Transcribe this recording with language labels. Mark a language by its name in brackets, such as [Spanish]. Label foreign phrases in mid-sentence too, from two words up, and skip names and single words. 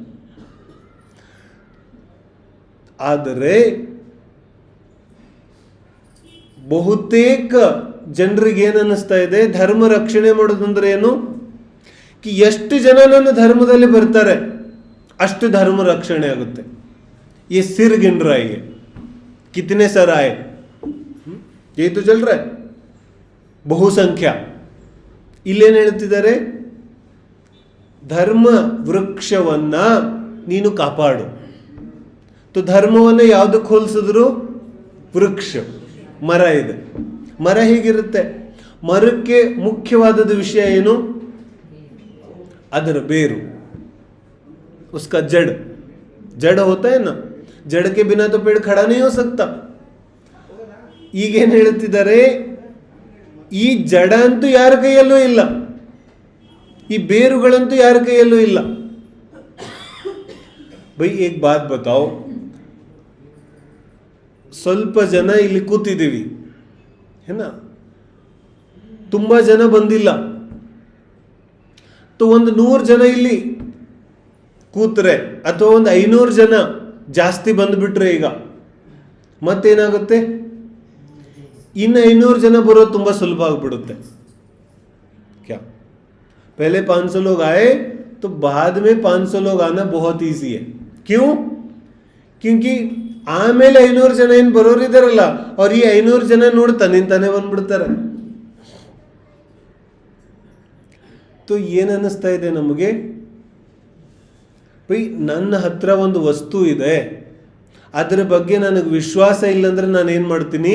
[Kannada] ಆದರೆ ಬಹುತೇಕ ಜನರಿಗೆ ಏನು ಅನ್ನಿಸ್ತಾ ಇದೆ, ಧರ್ಮ ರಕ್ಷಣೆ ಮಾಡೋದಂದ್ರೆ ಏನು? ಎಷ್ಟು ಜನ ನನ್ನ ಧರ್ಮದಲ್ಲಿ ಬರ್ತಾರೆ ಅಷ್ಟು ಧರ್ಮ ರಕ್ಷಣೆ ಆಗುತ್ತೆ. [Hindi] ये सिर गिन रहा है, ये कितने सर आए, ये तो चल रहा है, [Kannada] ಬಹುಸಂಖ್ಯಾ. ಇಲ್ಲೇನು ಹೇಳ್ತಿದ್ದಾರೆ? ಧರ್ಮ ವೃಕ್ಷವನ್ನ ನೀನು ಕಾಪಾಡು. ಧರ್ಮವನ್ನು ಯಾವುದಕ್ಕೆ ಹೋಲಿಸಿದ್ರು? ವೃಕ್ಷ, ಮರ ಇದೆ. ಮರ ಹೇಗಿರುತ್ತೆ? ಮರಕ್ಕೆ ಮುಖ್ಯವಾದದ ವಿಷಯ ಏನು? ಅದರ ಬೇರು, [Hindi] उसका जड़ होता है ना, जड़ के बिना तो पेड़ खड़ा नहीं हो सकता. [Kannada] ಈಗೇನು ಹೇಳ್ತಿದ್ದಾರೆ? ಈ ಜಡ ಅಂತೂ ಯಾರ ಕೈಯಲ್ಲೂ ಇಲ್ಲ, ಈ ಬೇರುಗಳಂತೂ ಯಾರ ಕೈಯಲ್ಲೂ ಇಲ್ಲ. [Hindi] भाई एक बात बताओ, [Kannada] ಸ್ವಲ್ಪ ಜನ ಇಲ್ಲಿ ಕೂತಿದ್ದೀವಿ ಏನ, ತುಂಬಾ ಜನ ಬಂದಿಲ್ಲ. ಒಂದು 100 ಜನ ಇಲ್ಲಿ ಕೂತ್ರೆ ಅಥವಾ ಒಂದು 500 ಜನ ಜಾಸ್ತಿ ಬಂದ್ಬಿಟ್ರೆ ಈಗ ಮತ್ತೇನಾಗುತ್ತೆ? ಇನ್ನು 500 ಜನ ಬರೋದು ತುಂಬಾ ಸುಲಭ ಆಗ್ಬಿಡುತ್ತೆ. [Hindi] क्या पहले 500 लोग आए तो बाद में 500 लोग आना बहुत ईजी है. क्यों? क्योंकि [Kannada] ಆಮೇಲೆ 500 ಜನ ಏನು ಬರೋರಿದಾರಲ್ಲ, ಅವ್ರು ಈ 500 ಜನ ನೋಡ್ತಾನೆ ತಾನೇ ಬಂದ್ಬಿಡ್ತಾರೆ. ಏನು ಅನ್ನಿಸ್ತಾ ಇದೆ ನಮಗೆ? ನನ್ನ ಹತ್ರ ಒಂದು ವಸ್ತು ಇದೆ, ಅದರ ಬಗ್ಗೆ ನನಗೆ ವಿಶ್ವಾಸ ಇಲ್ಲಂದ್ರೆ ನಾನು ಏನು ಮಾಡ್ತೀನಿ?